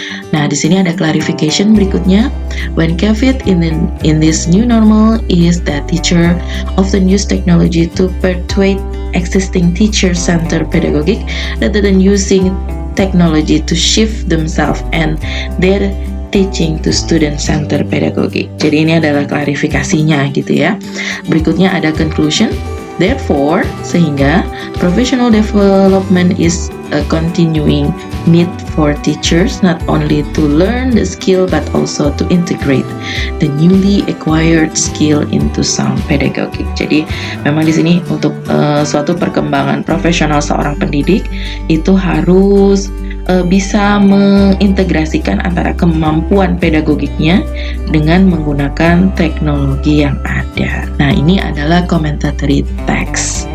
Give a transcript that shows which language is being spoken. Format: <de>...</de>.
<id>Nah, di sini ada clarification berikutnya.</id> <en>When caveat in this new normal is that teacher often use technology to perpetuate existing teacher-centered pedagogic rather than using technology to shift themselves and their teaching to student-centered pedagogic.</en> <id>Jadi ini adalah klarifikasinya gitu ya. Berikutnya ada conclusion.</id> <en>Therefore,</en> <id>sehingga</id> <en>professional development is a continuing need for teachers not only to learn the skill but also to integrate the newly acquired skill into sound pedagogic.</en> <id>Jadi memang di sini untuk suatu perkembangan profesional seorang pendidik itu harus bisa mengintegrasikan antara kemampuan pedagogiknya dengan menggunakan teknologi yang ada. Nah, ini adalah commentatory text.</id>